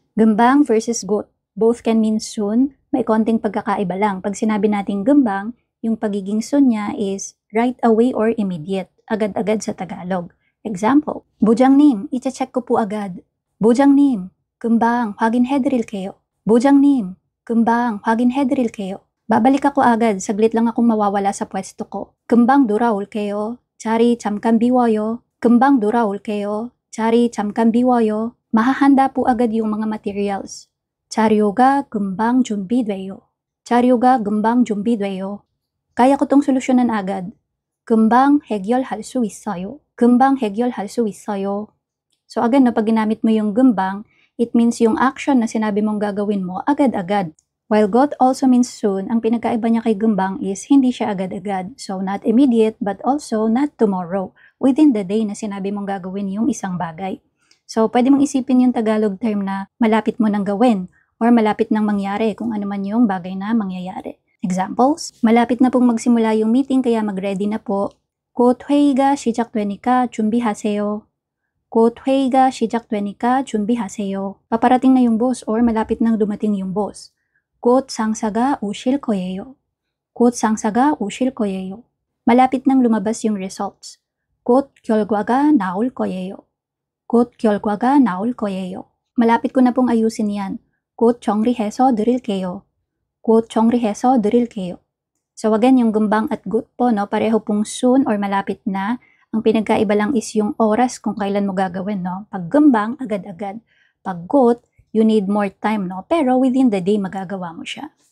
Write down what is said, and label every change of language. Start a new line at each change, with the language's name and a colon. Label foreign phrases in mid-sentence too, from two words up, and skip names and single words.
English: Gembang versus got. Both can mean soon.
Filipino: May konting pagkakaiba lang. Pag sinabi nating gembang, yung pagiging soon niya is
English: right away or immediate.
Filipino: Agad-agad sa Tagalog. Example, Bujang님, iche-check ko po agad.
Korean: Bujang님, 금방 확인해드릴게요. Bujang님, 금방 확인해드릴게요.
Filipino: Babalik ako agad. Saglit lang akong mawawala sa pwesto ko.
Korean: 금방 돌아올게요. 자리 잠깐 비워요. 금방 돌아올게요. 자리 잠깐 비워요.
Filipino: Mahahanda po agad yung mga materials.
Korean: 자료가 금방 준비돼요. 자료가 금방 준비돼요.
Filipino: Kaya ko tong solusyonan agad.
Korean: 금방 해결할 수 있어요. 금방 해결할 수 있어요.
Filipino: So again, pag ginamit mo yung 금방,
English: it means
Filipino: yung action na sinabi mong gagawin mo agad-agad.
English: While got also means soon,
Filipino: ang pinagkaiba niya kay gembang is hindi siya agad-agad.
English: So not immediate but also not tomorrow. Within the day
Filipino: na sinabi mong gagawin yung isang bagay. So pwede mong isipin yung Tagalog term na malapit mo nang gawin or malapit nang mangyari kung ano man yung bagay na mangyayari. Examples, malapit na pong magsimula yung meeting kaya mag-ready na po.
Korean: 곧 회의가 시작되니까 준비하세요. 곧 회의가 시작되니까 준비하세요.
Filipino: Paparating na yung boss or malapit nang dumating yung boss.
Korean: 곧 상사가 오실 거예요. 곧 상사가 오실 거예요.
Filipino: Malapit nang lumabas yung results.
Korean: 곧 결과가 나올 거예요. 곧 결과가 나올 거예요.
Filipino: Malapit ko na pong ayusin yan.
Korean: 곧 정리해서 드릴게요. 곧 정리해서 드릴게요.
Filipino: So again, yung gembang at got po, no, pareho pong soon or malapit na. Ang pinagkaiba lang is yung oras kung kailan mo gagawin, no. Pag gembang, agad-agad.
English: Pag got, you need more time, no. Pero within the day,
Filipino: magagawa mo siya.